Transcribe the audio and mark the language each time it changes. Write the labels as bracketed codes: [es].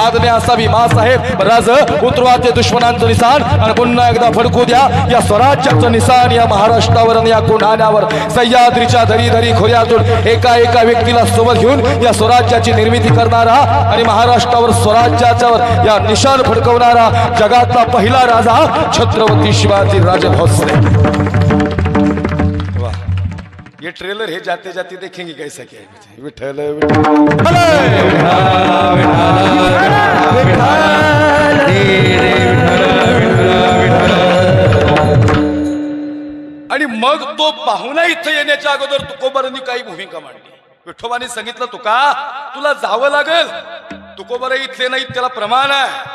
[mr] आज्ञा असावी महासाहेब, राजा उतरवा ते दुश्मनांचं निशाण आणि पुन्हा एकदा फडकू द्या या स्वराज्याचं निशाण या महाराष्ट्रावर आणि या कोठाण्यावर. सह्याद्रीच्या दरी दरी खोऱ्यातून एका एका व्यक्तीला सोबत घेऊन या स्वराज्याची निर्मिती करणारा आणि महाराष्ट्रावर स्वराज्याच्या या निशान फडकवणारा जगातला पहिला राजा छत्रपती शिवाजी राजे भोसले. [hi] वाह, ये ट्रेलर है जाते जाते देखेंगे कैसा क्या है. [mr] विठ्ठल आणि मग तो पाहुणा इथं येण्याच्या अगोदर तुकोबारांनी काही भूमिका मांडली. विठोबाने सांगितलं तुका तुला जावं लागेल. तुकोबारा इथले नाही त्याला प्रमाण आहे.